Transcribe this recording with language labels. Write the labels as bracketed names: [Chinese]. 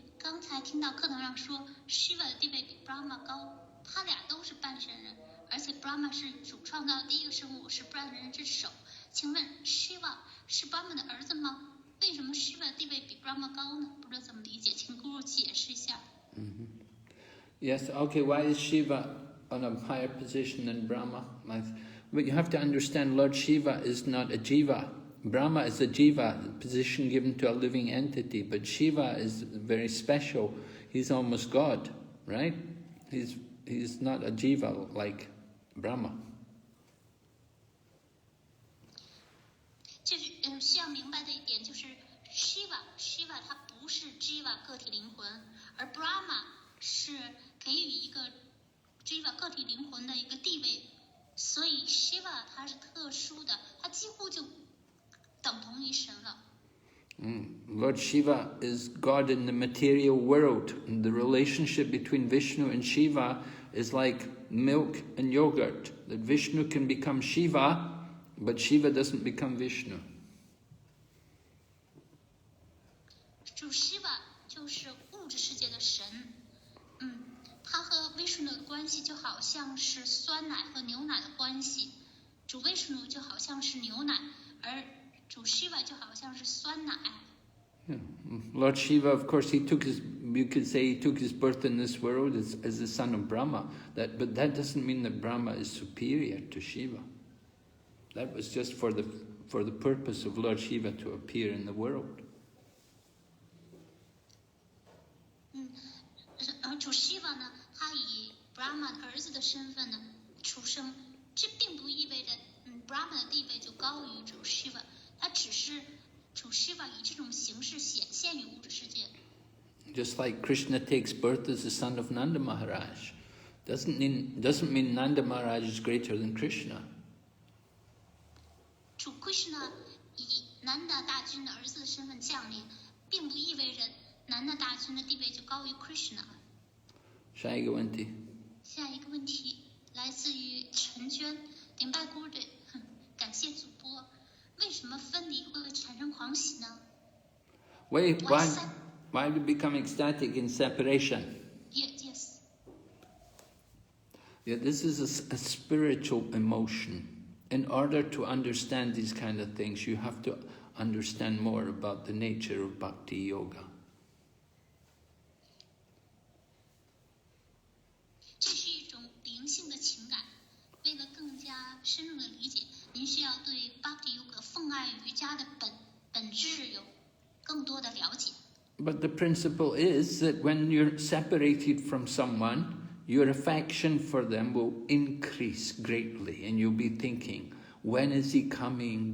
[Chinese] 刚才听到课堂上说 Shiva 的地位比 Brahma 高，他俩都是半神人，而且 Brahma 是主创造的第一个生物，是半人之首。请问 Shiva 是 Brahma 的儿子吗？为什么 Shiva 的地位比 Brahma 高呢？不知道怎么理解，请 Guru 解释一下。 [English] Yes, okay, why is Shiva on a higher position than Brahma? But you have to understand Lord Shiva is not a jiva. Brahma is a jiva, a position given to a living entity, but Shiva is very special. He's almost God, right? He's not a jiva like Brahma. [Chinese] 就是需要明白的一点就是 Shiva 它不是 Jiva 个体灵魂，而 Brahma 是给予一个 Jiva 个体灵魂的一个地位，所以 Shiva 它是特殊的，它几乎就等同于神了。 [English] Lord Shiva is God in the material world, and the relationship between Vishnu and Shiva is like milk and yogurt. That Vishnu can become Shiva, but Shiva doesn't become Vishnu. [Chinese] 主 Shiva 就是物质世界的神，他和 Vishnu 的关系就好像是酸奶和牛奶的关系，主 Vishnu 就好像是牛奶，而主 Shiva 就好像是酸奶。 [English] Lord Shiva, of course, you could say he took his birth in this world as the son of Brahma. But that doesn't mean that Brahma is superior to Shiva. That was just for the purpose of Lord Shiva to appear in the world. [Chinese] 而主 Shiva 呢，他以Brahma 的儿子的身份呢出生，这并不意味着Brahma 的地位就高于主 Shiva， 他只是主 Shiva 以这种形式显现于物质世界。 [English] Just like Krishna takes birth as the son of Nanda Maharaj, doesn't mean Nanda Maharaj is greater than Krishna. [Chinese] 主 Krishna 以南达大君的儿子的身份降临，并不意味着南达大君的地位就高于 Krishna。下一个问题。下一个问题来自于陈娟，顶拜姑对，感谢主播。为什么分离会产生狂喜呢？ [English] Why do we become ecstatic in separation? Yes. Yeah, this is a spiritual emotion. In order to understand these kind of things, you have to understand more about the nature of Bhakti Yoga. [Chinese] 这是一种灵性的情感。为了更加深入的理解，您需要对 Bhakti Yoga 奉爱瑜伽的本质有更多的了解。 [English] But the principle is that when you're separated from someone, your affection for them will increase greatly, and you'll be thinking, when is he coming?